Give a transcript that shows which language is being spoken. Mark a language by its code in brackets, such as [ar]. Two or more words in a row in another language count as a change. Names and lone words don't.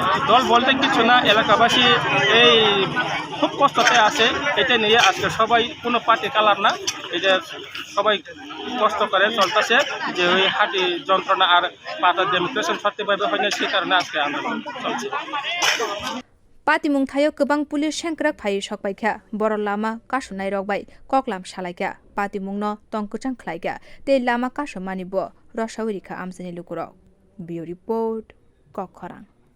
[bn] দল বলতে কিছু না এলাকাবাসী এই খুব কষ্টতে আছে এটা নিয়ে আজকে সবাই কোনো [en] party color [bn] না এই যে সবাই কষ্ট করে চলতেছে যে ওই হাঁটি যন্ত্রণা আর পাতা ডেমোক্রেশন সত্যিভাবে হয় না সেই কারণে আজকে আন্দোলন চলছে [trp] पातिमुं थायो गोबां पुलिस सेंक्राक फाइ सकबायखा बर लामा कासुनाय रकबाय ककलाम सालायखा पातिमुंनो तंकुचां खलायखा ते लामा कासुमानिबो रसावरिखा आमसानि लुकुरक बिउ रिपोर्ट कखरां।